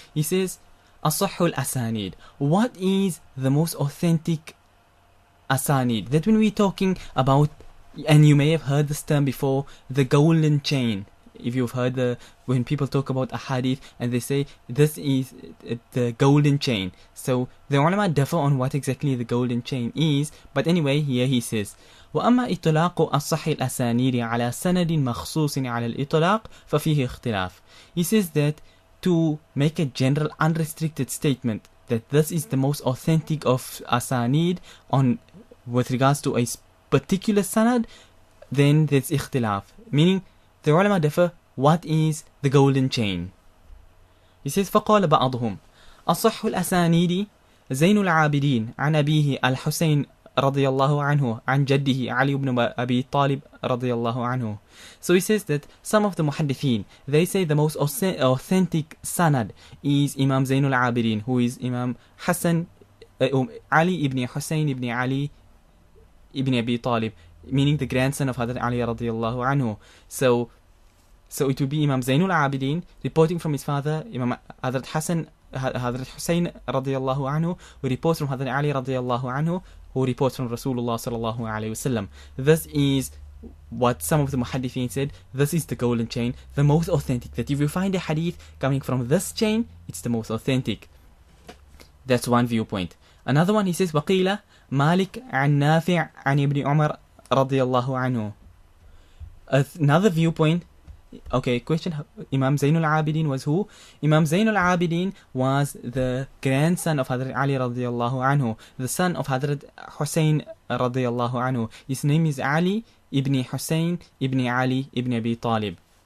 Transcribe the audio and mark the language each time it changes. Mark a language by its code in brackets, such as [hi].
[en] He says, Asahul Asanid. What is the most authentic Asanid? That when we're talking about, and you may have heard this term before, the golden chain. If you've heard when people talk about a hadith and they say this is the golden chain. So the ulama differ on what exactly the golden chain is. But anyway, here he says, [ar] وأما إطلاق الصح الأسانيد على سند مخصوص على الإطلاق ففيه اختلاف. [en] He says that to make a general unrestricted statement that this is the most authentic of asanid with regards to a particular sanad, then there's ikhtilaf, meaning the ulama differ what is the golden chain. He says [ar] فقال بعضهم أصح الأسانيد زين العابدين عن أبيه الحسين رضي الله عنه عن جده علي بن أبي طالب رضي الله عنه. [en] So he says that some of the muhadditheen, they say the most authentic sanad is Imam Zainul Abidin, who is Imam Hassan Ali ibn Hussein ibn Ali ibn Abi Talib, meaning the grandson of Hazrat Ali radiallahu anhu. So it would be Imam Zainul Abidin reporting from his father, Imam Hazrat Hussein radiallahu anhu, who reports from Hazrat Ali radiallahu anhu, who reports from Rasulullah sallallahu alayhi wasallam. This is what some of the muhadditheen said. This is the golden chain, the most authentic. That if you find a hadith coming from this chain, it's the most authentic. That's one viewpoint. Another one, he says, [ar] وَقِيلَ Malik عن نافع عن ابن عمر رضي الله عنه. [en] Another viewpoint. Okay, question. Imam Zainul Abidin was who? Imam Zainul Abidin was the grandson of Hazrat Ali radiallahu anhu, the son of Hazrat Hussein radiallahu anhu. His name is Ali ibn Hussein ibn Ali ibn Abi Talib.